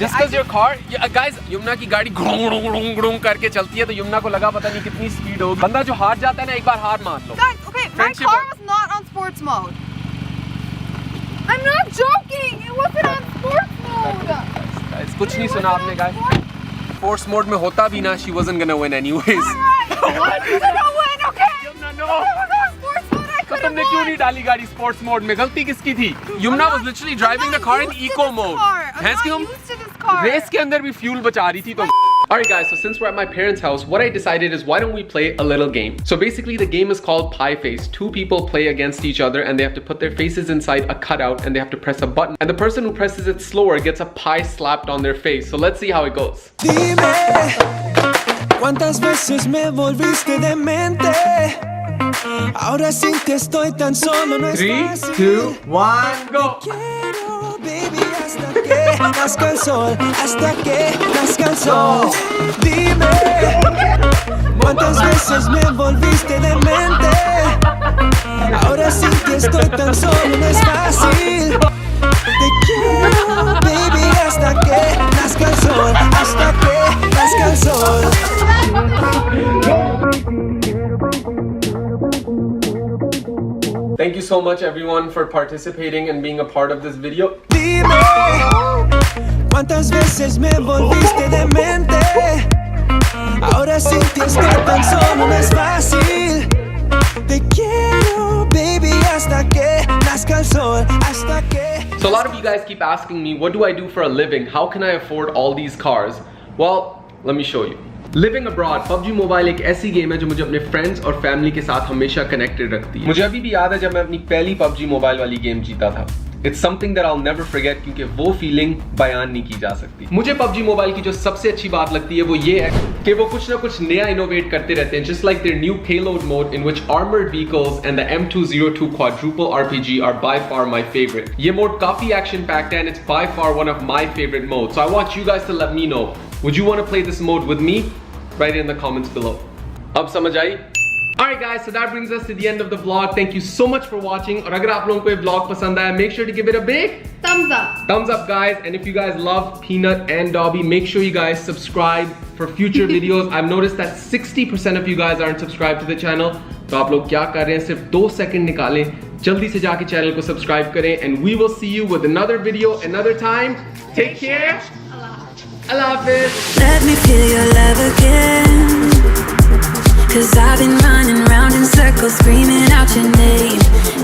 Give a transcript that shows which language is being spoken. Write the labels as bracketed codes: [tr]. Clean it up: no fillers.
[en] Just because your car, guys, [hi] Yumna की गाड़ी घुड़ुंग करके चलती है तो Yumna को लगा पता नहीं कितनी स्पीड होगी. बंदा जो हार जाता है ना एक बार हार मान लो. [en] Guys, okay, my Friendship car or- was not on sports mode. I'm not joking. It wasn't on sports mode. Guys, कुछ नहीं सुना आपने guys. Force mode [hi] में होता भी ना, [en] she wasn't gonna win anyways. What? You didn't win, okay? Yumna, no. If it was on sports mode, I [hi] तो [en] could have [hi] तुमने क्यों [en] won. [hi] नहीं डाली गाड़ी स्पोर्ट्स मोड में? गलती किसकी थी? [en] Yumna was literally driving the car in eco mode. I'm [hi] भैंस की [en] not [hi] तुम [en] used to this car. [hi] Race के अंदर भी फ्यूल बचा रही थी तुम. [en] Alright guys, so since we're at my parents' house, what I decided is why don't we play a little game? So basically the game is called Pie Face. Two people play against each other and they have to put their faces inside a cutout and they have to press a button. And the person who presses it slower gets a pie slapped on their face. So let's see how it goes. [es] Dime, ¿cuántas veces me volviste demente? Ahora sin que estoy tan solo no es [en] 3, [es] fácil. [en] 2, 1, go! [es] Quiero, baby, hasta que nazca el sol, hasta que nazca el sol. Dime, ¿cuántas veces me volviste demente? Ahora sin que estoy tan solo no es fácil. Te quiero, baby, hasta que nazca el sol, hasta que nazca el sol. [en] Thank you so much everyone for participating and being a part of this video. [es] Dime, ¿cuántas veces me volviste demente? Ahora sin ti estoy tan solo, no es fácil. Te quiero, baby, hasta que nazca el sol, hasta que... [en] So a lot of you guys keep asking me, what do I do for a living? How can I afford all these cars? Well, let me show you. [hi] Living abroad, PUBG Mobile एक ऐसी game है जो मुझे अपने friends और family के साथ हमेशा कनेक्टेड रखती है. मुझे अभी भी याद है जब मैं अपनी पहली PUBG Mobile वाली गेम जीता था. [en] It's something that I'll never forget [hi] क्योंकि वो फीलिंग बयान नहीं की जा सकती. मुझे PUBG Mobile की जो सबसे अच्छी बात लगती है वो ये है कि वो कुछ ना कुछ नया इनोवेट करते रहते हैं. [en] Just like their new payload mode in which armored vehicles and the M202 quadruple RPG are by far my favorite. [hi] ये मोड काफी [en] action packed है and it's by far one of my favorite modes. So I want you guys to let me know. Would you want to play this mode with me? Write it in the comments below. [hi] अब समझ आई? [en] Alright guys, so that brings us to the end of the vlog. Thank you so much for watching. [hi] और अगर आप लोगों को ये vlog पसंद आया, [en] make sure to give it a big Thumbs up. thumbs up guys. And if you guys love Peanut and Dobby, make sure you guys subscribe for future videos. I've noticed that 60% of you guys aren't subscribed to the channel. [hi] तो आप लोग क्या कर रहे हैं? सिर्फ 2 second निकालें, जल्दी से जाके चैनल को सब्सक्राइब करें. [en] And we will see you with another video another time. Take care. Allah Hafiz. Let me feel your love again, 'cause I've been running round in circles screaming out your name.